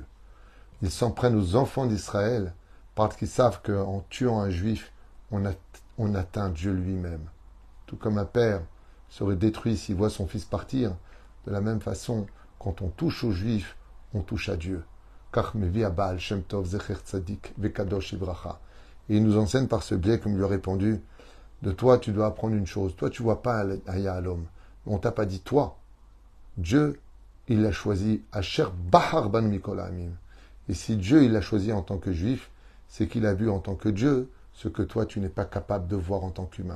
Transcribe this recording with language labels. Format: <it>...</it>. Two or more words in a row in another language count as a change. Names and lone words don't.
<fr>Ils s'en prennent aux enfants d'Israël parce qu'ils savent qu'en tuant un juif, on atteint Dieu lui-même. Tout comme un père serait détruit s'il voit son fils partir, de la même façon, quand on touche aux juifs, on touche à Dieu. Car mevi à Baal Shem Tov</fr> <he>זכר צדיק וקדוש לברכה.</he> <fr>Et il nous enseigne par ce biais, comme il lui a répondu, de toi tu dois apprendre une chose. Toi tu vois pas un Yahalom. On t'a pas dit toi. Dieu, il l'a choisi</fr> <he>אשר בחר בנו מכל העמים.</he> <fr>Et si Dieu il l'a choisi en tant que juif, c'est qu'il a vu en tant que Dieu ce que toi tu n'es pas capable de voir en tant qu'humain.</fr>